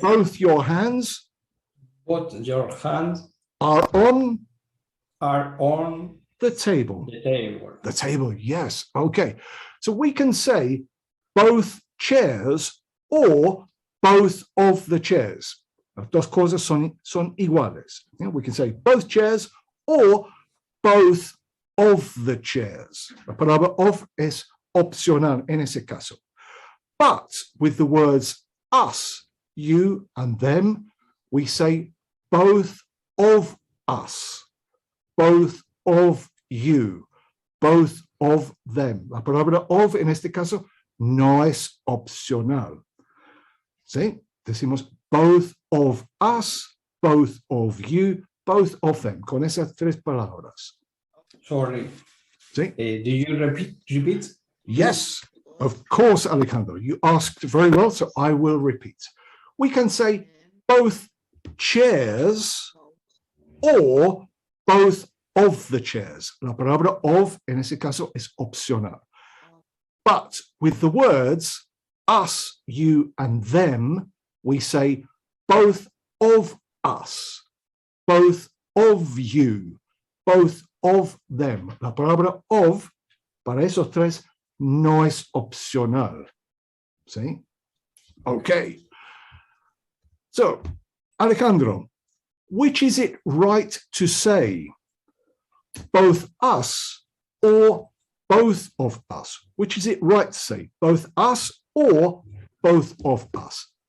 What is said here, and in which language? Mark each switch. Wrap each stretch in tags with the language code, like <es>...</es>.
<en>Both your hands Both your hands are on the the table. table. The table, yes. Okay. So we can say both chairs or both of the chairs.</en> <es>Las dos cosas son iguales.</es> <en>Yeah, we can say both chairs or both of the chairs.</en> <es>La palabra of es opcional en ese caso.</es> <en>But with the words us, you, and them, we say both of us, both of you, both of them.</en> <es>La palabra of en este caso no es opcional. ¿Sí? Decimos</es> <en>both of us, both of you, both of them,</en> <es>con esas tres palabras.</es> <en>Sorry.</en> <es>¿Sí?</es> <en>Do you repeat? Yes, of course, Alejandro. You asked very well, so I will repeat. We can say both chairs or both of the chairs.</en> <es>La palabra of, en ese caso, es opcional.</es> <en>But with the words us, you, and them, we say both of us, both of you, both of them.</en> <es>La palabra of, para esos tres, no es opcional. ¿Sí? Okay.</es> <en>So, Alejandro, which is it right to say? Both us or both of us? Which is it right to say? Both us or both of us?</en>